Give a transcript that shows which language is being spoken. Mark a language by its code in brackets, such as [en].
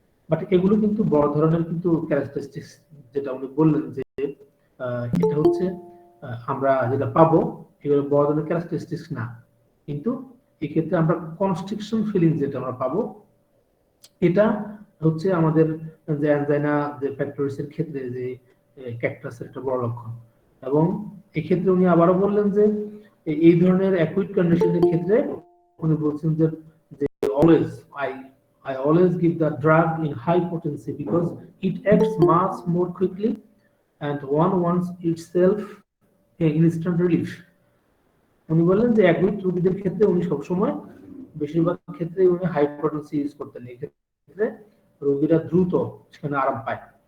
[bn] But এগুলো কিন্তু বড় ধরনের কিন্তু ক্যারেক্টারিস্টিক্স, যেটা উনি বললেন যে এটা হচ্ছে আমরা যেটা পাবো, এগুলো বড় ধরনের ক্যারেক্টারিস্টিক্স না। কিন্তু এক্ষেত্রে আমরা কনস্ট্রিকশন ফিলিং যেটা আমরা পাবো, এটা হচ্ছে আমাদের যে অ্যানজাইনা যে ফ্যাক্টরিসের ক্ষেত্রে যে ক্যাকটাসের একটা বড় লক্ষণ। এবং এক্ষেত্রে উনি আবারও বললেন যে এই ধরনের অ্যাকুইট কন্ডিশনের ক্ষেত্রে উনি বলছেন যে [en] always I I always give the drug in high potency because it acts much more quickly and one wants itself a instant relief. [bn] উনি বললেন যে অ্যাকুইট রোগীদের ক্ষেত্রে উনি সবসময়, বেশিরভাগ ক্ষেত্রে উনি হাই পটেন্সি ইউজ করতেন। এই ক্ষেত্রে রোগীরা দ্রুত সেখানে আরাম পায়।